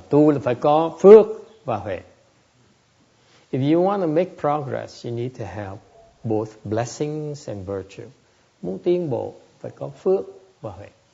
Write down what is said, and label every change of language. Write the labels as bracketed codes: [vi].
[vi] Tu là phải có phước và huệ. [en] If you want to make progress, you need to have both blessings and virtue. [vi] Muốn tiến bộ phải có phước và huệ.